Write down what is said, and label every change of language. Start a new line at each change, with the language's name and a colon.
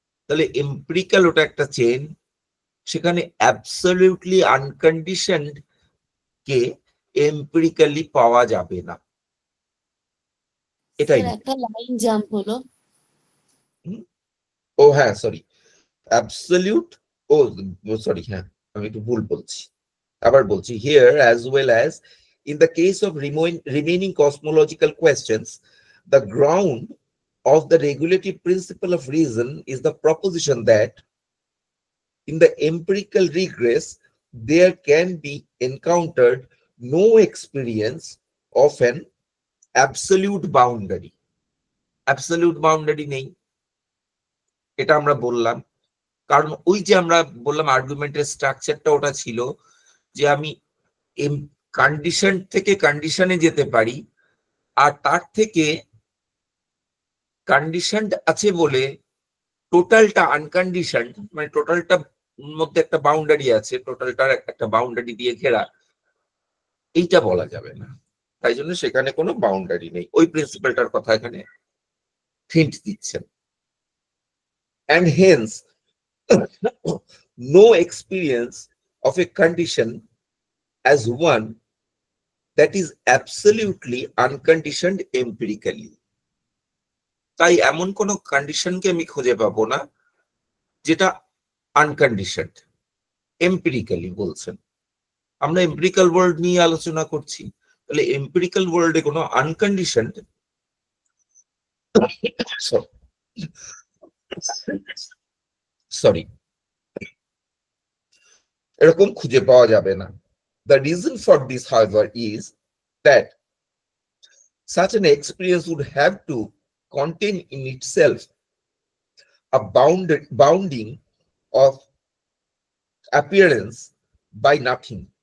Bangla: তাহলে এম্পিরিক্যাল ওটা একটা চেন, সেখানে অ্যাবসলিউটলি আনকন্ডিশনড কে এম্পিরিক্যালি পাওয়া যাবে না। এটাই একটা লাইন জাম্প হলো। ও হ্যাঁ, সরি, অ্যাবসলিউট, ও সরি, হ্যাঁ আমি একটু ভুল বলছি, আবার বলছি।
English: Here, as well as in the case of remaining cosmological questions, the ground of the regulative principle of reason is the proposition that in the empirical regress there can be encountered no experience of an absolute boundary.
Bangla: Absolute boundary নেই, এটা আমরা বললাম। কারণ ওই যে আমরা বললাম আর্গুমেন্টের স্ট্রাকচারটা ওটা ছিল যে আমি কন্ডিশন থেকে কন্ডিশনে যেতে পারি, আর তার থেকে কন্ডিশন আছে বলে টোটালটা আনকন্ডিশন, মানে টোটালটা মধ্যে একটা বাউন্ডারি আছে, টোটালটার একটা বাউন্ডারি দিয়ে ঘেরা, এইটা বলা যাবে না। তাই জন্য সেখানে কোনো বাউন্ডারি নেই। ওই প্রিন্সিপালটার কথা এখানে হিন্ট দিচ্ছেন।
English: and hence no experience of a condition as one that is absolutely unconditioned empirically.
Bangla: তাই এমন কোন কন্ডিশনকে আমি খুঁজে পাবো না যেটা আনকন্ডিশনড এম্পিরিক্যালি বলছেন। আমরা এম্পিরিক্যাল ওয়ার্ল্ড নিয়ে আলোচনা করছি, তাহলে এম্পিরিক্যাল ওয়ার্ল্ডে কোনো আনকন্ডিশনড সরি এরকম খুঁজে পাওয়া যাবে না।
English: The reason for this, however, is that such an experience would have to contain in itself a bounding of appearance by nothing.